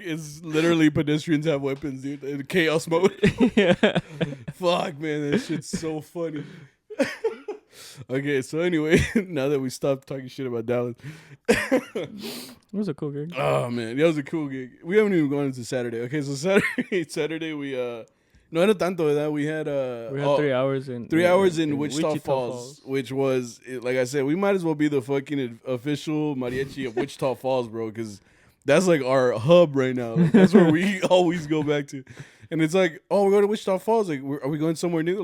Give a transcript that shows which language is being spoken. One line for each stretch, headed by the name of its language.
English: It's literally pedestrians have weapons, dude. In chaos mode. Yeah. Fuck, man. That shit's so funny. Okay, so anyway, now that we stopped talking shit about Dallas. It was a cool gig. Oh, man. That was a cool gig. We haven't even gone into Saturday. Okay, so Saturday we,
Spanish: no era tanto, ¿verdad?
English: We had 3 hours in 3 hours in Wichita Falls, which was, like I said, we might as well be the fucking official mariachi of Wichita Falls, bro, because that's like our hub right now. Like, that's where we always go back to. And it's like, oh, we're going to Wichita Falls. Like, are we going somewhere new?